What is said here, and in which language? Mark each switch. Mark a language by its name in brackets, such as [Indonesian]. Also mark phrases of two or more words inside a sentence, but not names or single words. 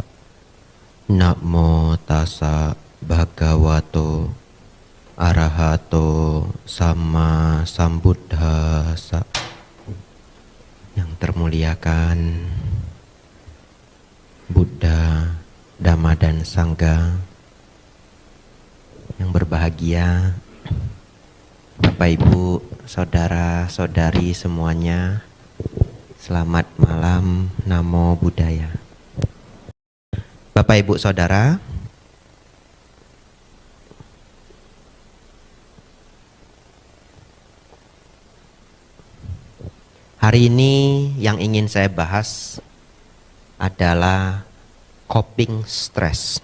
[Pali] Namo tassa bhagavato arahato sama sambuddhassa. [Indonesian] Yang termuliakan Buddha, Dhamma dan Sangha, yang berbahagia Bapak Ibu, saudara-saudari semuanya, selamat malam, [Pali] Namo Buddhaya. [Indonesian] Bapak Ibu Saudara, hari ini yang ingin saya bahas adalah [English] coping stress.